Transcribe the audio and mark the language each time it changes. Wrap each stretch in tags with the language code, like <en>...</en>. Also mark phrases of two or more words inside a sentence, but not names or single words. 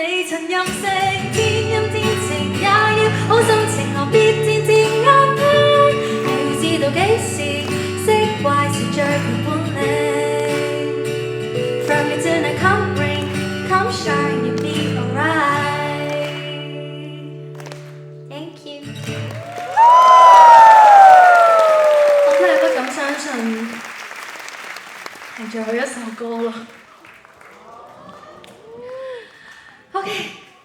<yue>盡任性，天陰天晴也要好心情，何必天天啱聽？要知道幾時釋懷是最強本領。</yue> <en>From me tonight, come rain, come shine, you'll be alright. Thank you.</en> <yue>我真係不敢相信係最後一首歌咯。OK。</yue>